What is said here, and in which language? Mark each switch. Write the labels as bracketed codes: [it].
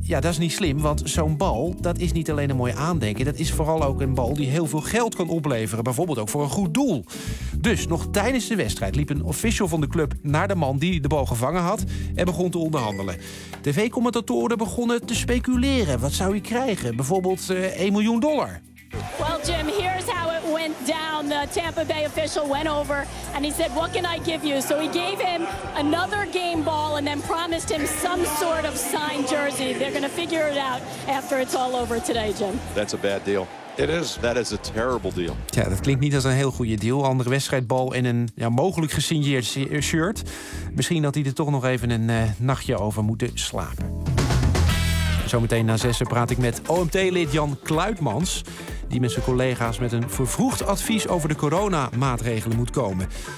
[nl] Ja, dat is niet slim, want zo'n bal, dat is niet alleen een mooi aandenken. Dat is vooral ook een bal die heel veel geld kan opleveren. Bijvoorbeeld ook voor een goed doel. Dus nog tijdens de wedstrijd liep een official van de club naar de man die de bal gevangen had en begon te onderhandelen. TV-commentatoren begonnen te speculeren. Wat zou hij krijgen? Bijvoorbeeld $1 miljoen. [en] Well, Jim, here's how it went down. The Tampa Bay official went over and he said, "What can I give you?" So he gave him another game ball and then promised him some sort of signed jersey. They're going to figure it out after it's all over today, Jim. That's a bad deal. It is. That is a terrible deal. [nl] Ja, dat klinkt niet als een heel goede deal. Andere wedstrijdbal en een mogelijk gesigneerd shirt. Misschien dat hij er toch nog even een nachtje over moet slapen. Zometeen na 6 praat ik met OMT-lid Jan Kluitmans, die met zijn collega's met een vervroegd advies over de coronamaatregelen moet komen.